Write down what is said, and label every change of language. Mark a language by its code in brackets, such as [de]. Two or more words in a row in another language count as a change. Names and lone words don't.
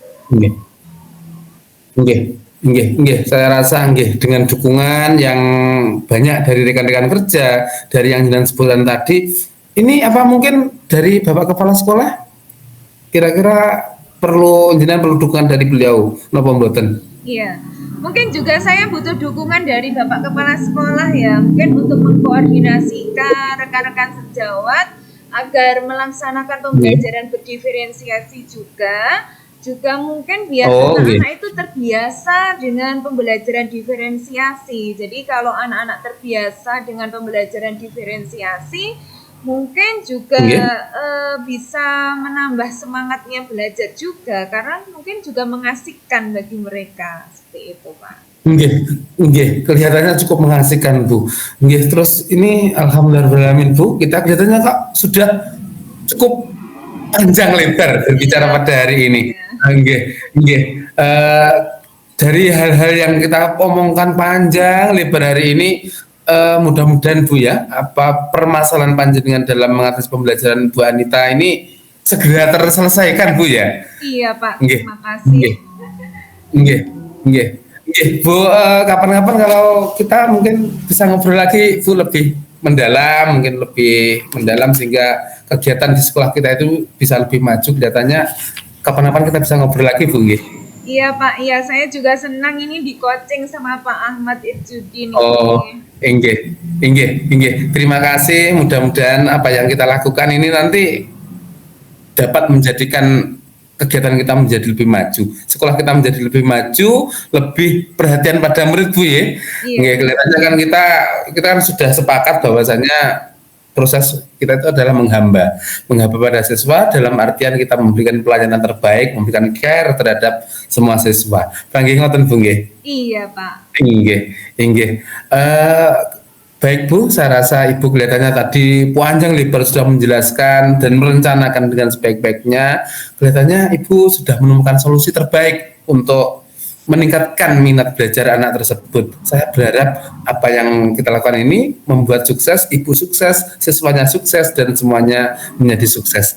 [jv] Nggih. Nggih. Nggih, nggih. [id] Saya rasa nggih dengan dukungan yang banyak dari rekan-rekan kerja, dari yang jenengan sebutkan tadi, ini apa mungkin dari Bapak Kepala Sekolah? Kira-kira jenengan perlu dukungan dari beliau, [jv] napa mboten? [id] Iya, mungkin juga saya butuh dukungan dari Bapak Kepala Sekolah ya, mungkin untuk mengkoordinasikan rekan-rekan sejawat agar melaksanakan pembelajaran berdiferensiasi juga mungkin biar anak-anak itu terbiasa dengan pembelajaran diferensiasi. Jadi kalau anak-anak terbiasa dengan pembelajaran diferensiasi, mungkin juga bisa menambah semangatnya belajar juga karena mungkin juga mengasihkan bagi mereka seperti itu Pak. [jv] Nggih, nggih, [id] kelihatannya cukup mengasihkan Bu. Nggih, terus ini alhamdulillah Bu, kita kelihatannya kok sudah cukup panjang lebar berbicara pada hari ini. [jv] Nggih, nggih. [id] Dari hal-hal yang kita omongkan panjang lebar hari ini, mudah-mudahan Bu ya, apa permasalahan panjenengan dalam mengatasi pembelajaran Bu Anita ini segera terselesaikan Bu ya. Iya Pak, [jv] Nggih. [id] terima kasih. [jv] Nggih. Nggih, nggih. Nggih, Bu, [id] kapan-kapan kalau kita mungkin bisa ngobrol lagi Bu lebih mendalam, mungkin lebih mendalam sehingga kegiatan di sekolah kita itu bisa lebih maju. Kelihatannya kapan-kapan kita bisa ngobrol lagi Bu nggih. Iya Pak, iya saya juga senang ini di coaching sama Pak Ahmad Irjudin. [jv] Oh, inggih, inggih, inggih. [id] Terima kasih. Mudah-mudahan apa yang kita lakukan ini nanti dapat menjadikan kegiatan kita menjadi lebih maju, sekolah kita menjadi lebih maju, lebih perhatian pada murid Bu ya. Iya. Kelihatannya kan kita kan sudah sepakat bahwasanya proses kita itu adalah menghamba pada siswa dalam artian kita memberikan pelayanan terbaik, memberikan care terhadap semua siswa. [jv] Panggih ngoten Bu nggih. [id] Iya Pak. [jv] Inggih, inggih. [id] Baik Bu, saya rasa Ibu kelihatannya tadi panjang lebar sudah menjelaskan dan merencanakan dengan sebaik-baiknya. Kelihatannya Ibu sudah menemukan solusi terbaik untuk meningkatkan minat belajar anak tersebut. Saya berharap apa yang kita lakukan ini membuat sukses, Ibu sukses, siswanya sukses, dan semuanya menjadi sukses.